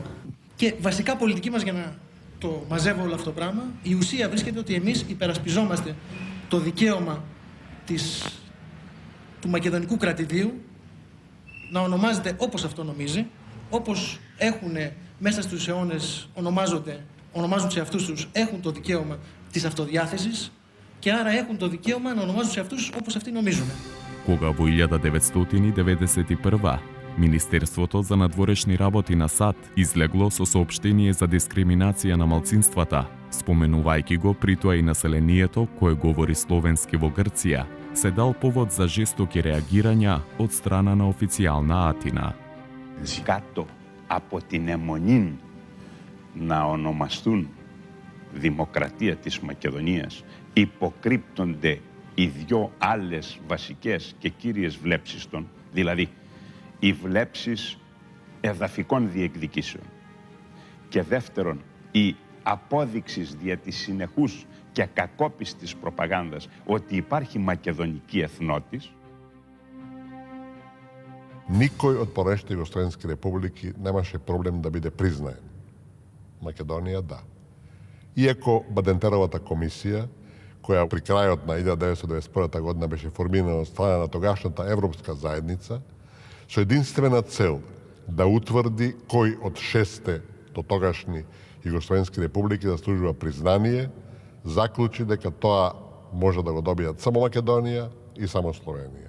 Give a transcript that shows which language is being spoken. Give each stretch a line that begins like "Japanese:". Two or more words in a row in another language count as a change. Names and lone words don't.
Greek: Και βασικά πολιτική μας, για να το μαζεύω όλο αυτό το πράγμα, η ουσία βρίσκεται ότι εμείς υπερασπιζόμαστε το δικαίωμα του μακεδονικού κρατηδίου να ονομάζεται όπως αυτό νομίζει, όπως έχουν μέσα στους αιώνες ονομάζουν σε αυτούς τους, έχουν το δικαίωμα της αυτοδιάθεσης και άρα έχουν το δικαίωμα να ονομάζουν σε αυτούς όπως αυτοί νομίζουν.
Macedonian: Кога во 1991 Министерството за надворешни работи на САД излегло со соопштение за дискриминација на малцинствата, споменувајќи го при тоа и населението кое говори словенски во Грција, се дал повод за жестоки реагирања од страна на официјална Атина.
Greek: Κάτω από την αιμονή να ονομαστούν Δημοκρατία της Μακεδονίας υποκρύπτονται οι δυο άλλες βασικές και κύριες βλέψεις των, δηλαδή οι βλέψεις εδαφικών διεκδικήσεων και δεύτερον η απόδειξης δια της συνεχούς και κακόπιστης προπαγάνδας ότι υπάρχει μακεδονική εθνότης.
Macedonian: Никој од поранешните југословенски републики немаше проблем да биде признаен. Македонија да. Иако Бадентеровата комисија, која при крајот на 1991 година беше формирана од страна на тогашната Европска заедница, со единствена цел да утврди кој од 6 до тогашни југословенски републики заслужува признание, заклучи дека тоа може да го добијат само Македонија и само Словенија.